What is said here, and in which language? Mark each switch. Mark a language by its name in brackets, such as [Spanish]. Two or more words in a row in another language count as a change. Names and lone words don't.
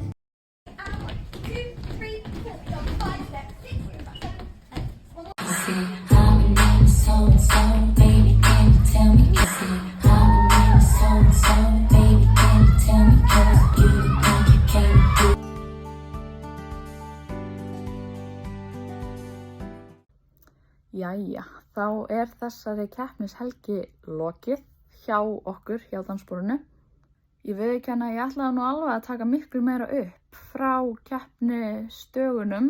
[English] 1, 2, 3, 4, 5, 6, 7, 8. See, I'm a name so, baby, can you tell me? See, I'm a name so, baby, can you tell me? 'Cause you think you can't do. [Icelandic] Jæja, þá er þessari keppnishelgi lokið hjá okkur, hjá danssporinu. Ég viðurkenni að ég ætlaði nú alveg að taka miklu meira upp frá keppnisdögunum.